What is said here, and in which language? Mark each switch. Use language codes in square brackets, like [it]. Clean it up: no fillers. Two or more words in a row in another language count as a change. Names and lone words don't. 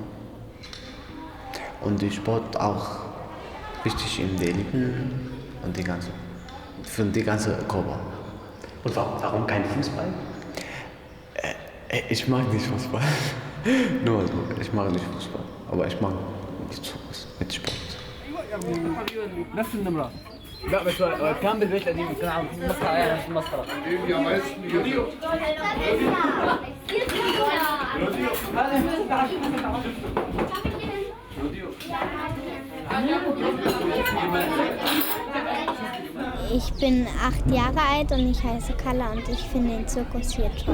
[de] Und die Sport auch wichtig im Leben und für die ganze Körper. Und warum kein Fußball? Ich mag nicht Fußball. Nur so, ich mag nicht Fußball. Aber ich mag nicht sowas mit Sport. [ar] نفس النمرة لا بس كان بالبيت القديم كان عم مسخرة يعني مش مسخرة [de] Ich bin 8 Jahre alt und ich heiße Carla und ich finde den Zirkus hier toll.